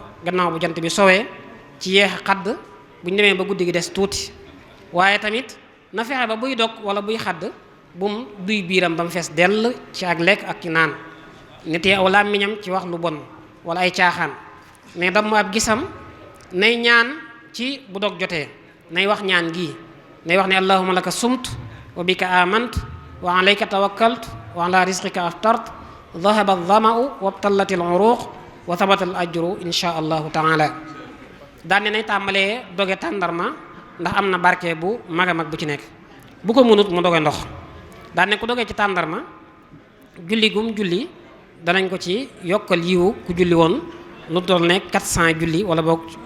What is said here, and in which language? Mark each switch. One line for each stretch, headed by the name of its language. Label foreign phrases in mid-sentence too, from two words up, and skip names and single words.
Wolof: gannaaw bu jant bi sowee ci yeex a xadd bu ñu demee ba guddi gi des tuuti waaye tamit na fexe ba buy dog wala buy xadd bum duy biiram ba mu fees dell ci ak lekk ak ci naan nitee aw làmmiñam ci wax lu bon wala ay caaxaan ne damm ab gisam nay ñaan ci bu dog jotee nay wax ñaan gii nay wax ne
Arabic: اللهم لك صمت وبك آمنت وعليك توكلت وعلى رزقك أفطرت ذهب الظمأ وابتلت العروق وثبت الأجر إن شاء الله تعالى
Wolof: daane nay tàmbalee doge tàndarma ndax am na barke bu mag a mag bu ci nekk bu ko mënut mu doge ndox daane ku doge ci tàndarma julli gum julli danañ ko ci yokkal yiwu ku julli woon lu toll ne 400 julli wala boog